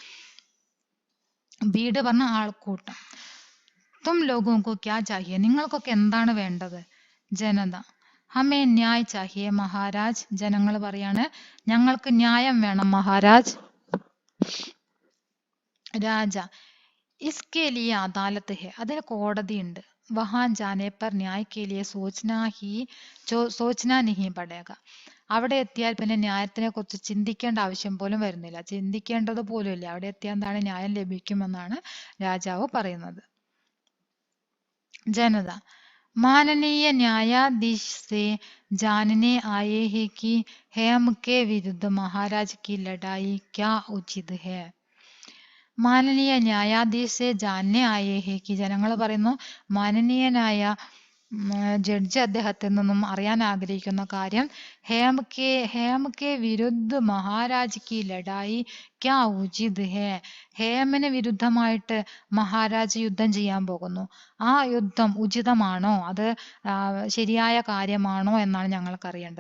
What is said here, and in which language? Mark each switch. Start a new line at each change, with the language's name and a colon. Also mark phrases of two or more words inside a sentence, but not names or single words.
Malayalam: ഭീഡ് പറഞ്ഞ ആൾക്കൂട്ടം.
Hindi: तुम लोगों को क्या चाहिए,
Malayalam: നിങ്ങൾക്കൊക്കെ എന്താണ് വേണ്ടത്?
Hindi: जनता हमें न्याय चाहिए महाराज,
Malayalam: ജനങ്ങൾ പറയാണ്, ഞങ്ങൾക്ക് ന്യായം വേണം മഹാരാജ്.
Hindi: രാജ इसके लिए अदालत है,
Malayalam: അതിന് കോടതിയുണ്ട്.
Hindi: वहाँ जाने पर न्याय के लिए सोचना नहीं पड़ेगा,
Malayalam: അവിടെ എത്തിയാൽ പിന്നെ ന്യായത്തിനെ കുറിച്ച് ചിന്തിക്കേണ്ട ആവശ്യം പോലും വരുന്നില്ല, ചിന്തിക്കേണ്ടത് പോലും ഇല്ല, അവിടെ എത്തിയാൽ എന്താണ് ന്യായം ലഭിക്കുമെന്നാണ് രാജാവ് പറയുന്നത്.
Hindi: ജനത माननीय न्यायाधीश से जानने आए हैं कि हेम के विरुद्ध महाराज की लड़ाई क्या उचित है. माननीय न्यायाधीशे जानने आए हैं कि,
Malayalam: ജനങ്ങൾ പറയുന്നു മാനനീയനായ ജഡ്ജി അദ്ദേഹത്തിൽ നിന്നും അറിയാൻ ആഗ്രഹിക്കുന്ന കാര്യം,
Hindi: हेम के विरुद्ध महाराज की लड़ाई क्या उचित है,
Malayalam: ഹേമിന് വിരുദ്ധമായിട്ട് മഹാരാജ് യുദ്ധം ചെയ്യാൻ പോകുന്നു, ആ യുദ്ധം ഉചിതമാണോ, അത് ശരിയായ കാര്യമാണോ എന്നാണ് ഞങ്ങൾക്ക് അറിയേണ്ടത്.